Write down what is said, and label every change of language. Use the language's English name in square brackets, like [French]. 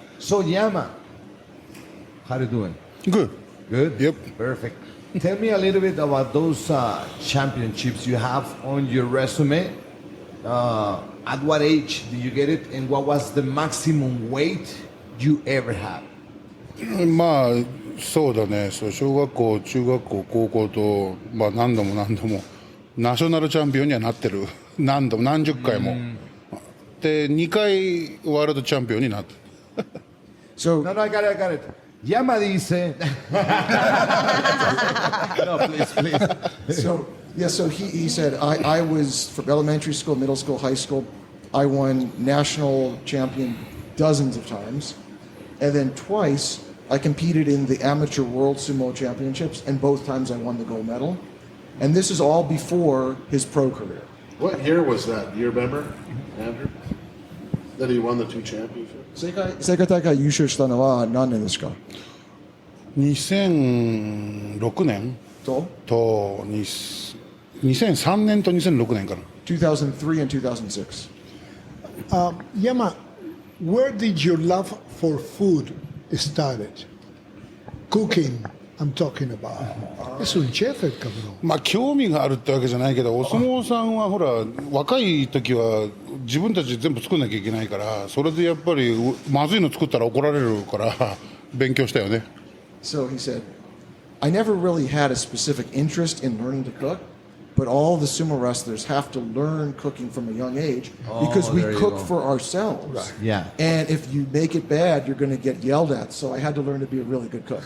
[English] So Yama, how you doing? Good. Good? Yep. Perfect. Tell me a little bit about those championships you have on your resume. At what age did you get it, and what was the maximum weight you ever had? [Japanese] まあそうだね、そう小学校、中学校、高校と、まあ、何度もナショナルチャンピオンにはなってる、何十回も、で2回ワールドチャンピオンになって。 [English] So, no, I got it. [Spanish] Yama dice. [English] No, please. So he said, I was from elementary school, middle school, high school. I won national champion dozens of times. And then twice, I competed in the amateur world sumo championships, and both times I won the gold medal. And this is all before his pro career. What year was that? Do you remember, Andrew? That he won the 2 championships? [Japanese] 世界大会優勝したのは何年ですか？ 2006年と2003年と2006年かな。 [English] 2003 and 2006. Yama, where did your love for food started? Cooking, I'm talking about. [Spanish] Es un chef el cabrón. [Japanese] まあ興味があるってわけじゃないけど、お相撲さんはほら若い時は自分たちで全部作んなきゃいけないから、それでやっぱりまずいの作ったら怒られるから勉強したよね。 [English] So he said, I never really had a specific interest in learning to cook, but all the sumo wrestlers have to learn cooking from a young age because we cook for ourselves. Right. Yeah. And if you make it bad, you're going to get yelled at. So I had to learn to be a really good cook.